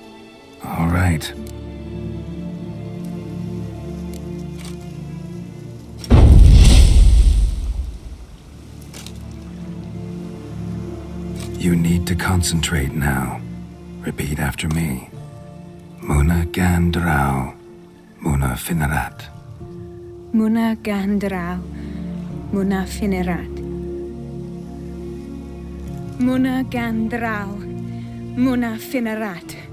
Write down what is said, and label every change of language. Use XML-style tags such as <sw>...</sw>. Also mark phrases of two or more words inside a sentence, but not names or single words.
<en>All right. You need to concentrate now. Repeat after me. Muna Gandrau, Muna Finnerat. Muna Gandrau, Muna Finnerat. Muna Gandrau, Muna Finnerat.</en>